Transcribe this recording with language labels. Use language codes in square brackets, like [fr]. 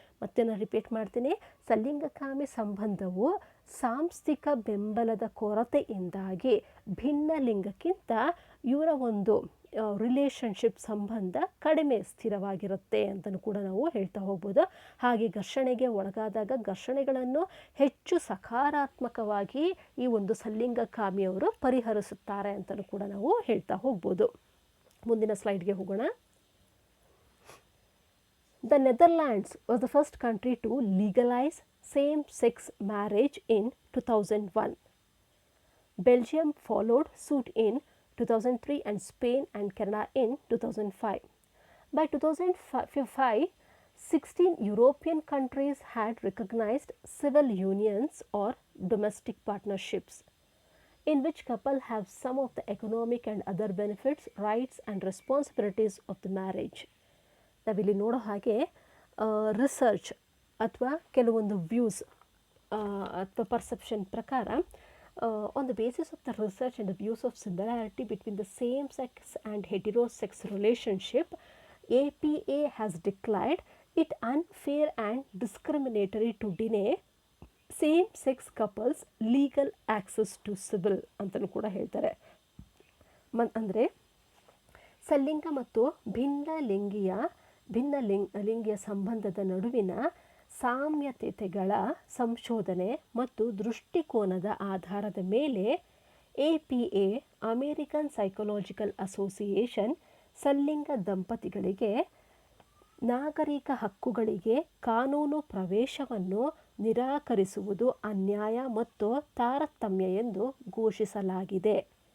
[kn] ಮತ್ತೆ ನಾನು ರಿಪೀಟ್ ಮಾಡ್ತೀನಿ, ಸಲ್ಲಿಂಗಕಾಮಿ ಸಂಬಂಧವು ಸಾಂಸ್ಥಿಕ ಬೆಂಬಲದ ಕೊರತೆಯಿಂದಾಗಿ ಭಿನ್ನ ಲಿಂಗಕ್ಕಿಂತ ಇವರ ಒಂದು ರಿಲೇಷನ್ಶಿಪ್ ಸಂಬಂಧ ಕಡಿಮೆ ಸ್ಥಿರವಾಗಿರುತ್ತೆ ಅಂತಲೂ ಕೂಡ ನಾವು ಹೇಳ್ತಾ ಹೋಗ್ಬೋದು. ಹಾಗೆ ಘರ್ಷಣೆಗೆ ಒಳಗಾದಾಗ ಘರ್ಷಣೆಗಳನ್ನು ಹೆಚ್ಚು ಸಕಾರಾತ್ಮಕವಾಗಿ ಈ ಒಂದು ಸಲ್ಲಿಂಗಕಾಮಿಯವರು ಪರಿಹರಿಸುತ್ತಾರೆ ಅಂತಲೂ ಕೂಡ ನಾವು ಹೇಳ್ತಾ ಹೋಗ್ಬೋದು. ಮುಂದಿನ ಸ್ಲೈಡ್ಗೆ ಹೋಗೋಣ. [en] The Netherlands was the first country to legalize same-sex marriage in 2001. Belgium followed suit in 2003 and Spain and Canada in 2005. By 2005, 16 European countries had recognized civil unions or domestic partnerships in which couple have some of the economic and other benefits, rights and responsibilities of the marriage. [kn] ನಾವಿಲ್ಲಿ ನೋಡೋ ಹಾಗೆ research ಅಥವಾ ಕೆಲವೊಂದು views ಅಥವಾ perception ಪ್ರಕಾರ, [en] on the basis of the research and the views of similarity between the same-sex and heterosex relationship, APA has declared it unfair and discriminatory to deny same-sex couples legal access to civil [kn] ಅಂತಲೂ ಕೂಡ ಹೇಳ್ತಾರೆ. ಅಂದರೆ ಸಲ್ಲಿಂಗ ಮತ್ತು ಭಿನ್ನಲಿಂಗಿಯ ಸಂಬಂಧದ ನಡುವಿನ ಸಾಮ್ಯತೆಗಳ ಸಂಶೋಧನೆ ಮತ್ತು ದೃಷ್ಟಿಕೋನದ ಆಧಾರದ ಮೇಲೆ APA, ಅಮೇರಿಕನ್ ಸೈಕಾಲಜಿಕಲ್ ಅಸೋಸಿಯೇಷನ್, ಸಲ್ಲಿಂಗ ದಂಪತಿಗಳಿಗೆ ನಾಗರಿಕ ಹಕ್ಕುಗಳಿಗೆ ಕಾನೂನು ಪ್ರವೇಶವನ್ನು ನಿರಾಕರಿಸುವುದು ಅನ್ಯಾಯ ಮತ್ತು ತಾರತಮ್ಯ ಎಂದು ಘೋಷಿಸಲಾಗಿದೆ.